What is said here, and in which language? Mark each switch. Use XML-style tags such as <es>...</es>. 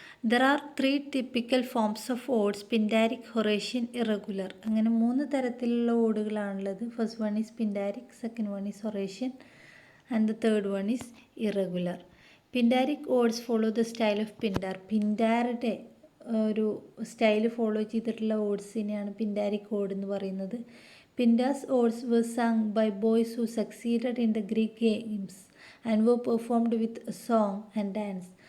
<en>There are 3 typical forms of odes: Pindaric, Horatian, Irregular.</en> <ml>അങ്ങനെ 3 തരത്തിലുള്ള ഓടുകളാണുള്ളത്.</ml> <en>First one is Pindaric, second one is Horatian and the third one is irregular. Pindaric odes follow the style of Pindar.</en> <ml>പിൻഡാറുടെ ഒരു style follow ചെയ്തിട്ടുള്ള ഓഡ്സിനെയാണ് പിൻഡാരിക് odd എന്ന് പറയുന്നത്.</ml> <en>Pindar's odes were sung by boys who succeeded in the Greek games and were performed with song and dance.</en>